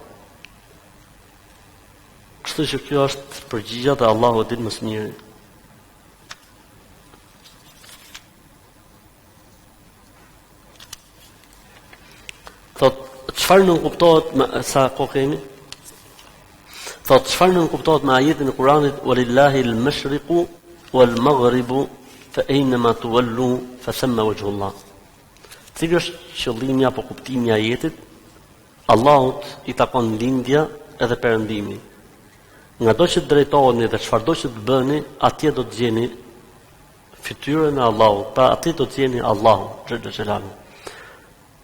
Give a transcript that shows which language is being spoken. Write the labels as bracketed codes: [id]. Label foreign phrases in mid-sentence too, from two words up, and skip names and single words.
[sq] Kështu që kjo është përgjigja dhe Allahu e din më së miri. Thotë, çfarë nuk kuptohet me sa kohë kemi? Thotë, çfarë nuk kuptohet me ajetin e Kuranit [ar] ولله المشرق والمغرب فأينما تولوا فثم وجه الله. [sq] Cili është qëllimi apo kuptimi i ajetit? Allahut i takon lindja edhe perëndimi. Nga do që të drejtoheni dhe çfarëdo që të bëni, atje do të gjeni fytyrën e Allahut, pra atje do të gjeni Allahun xhelalu.